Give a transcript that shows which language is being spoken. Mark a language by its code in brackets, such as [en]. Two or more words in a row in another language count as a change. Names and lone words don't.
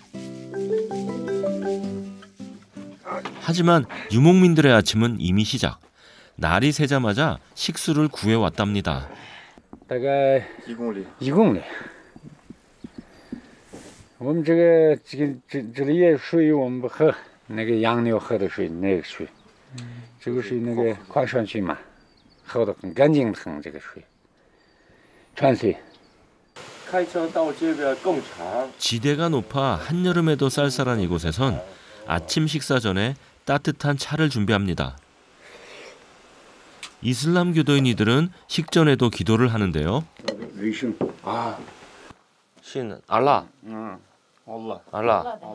[ko] 하지만 유목민들의 아침은 이미 시작. 날이 새자마자 식수를 구해왔답니다. [zh] 大概1公里。1公里。我们这里也属于我们不喝，那个养牛喝的水，那个水，这个水那个矿泉水嘛，喝的很干净很这个水，泉水。 [ko] 지대가 높아 한여름에도 쌀쌀한 이곳에선 아침 식사 전에 따뜻한 차를 준비합니다. 이슬람 교도인 이들은 식전에도 기도를 하는데요. 신 알라. 알라.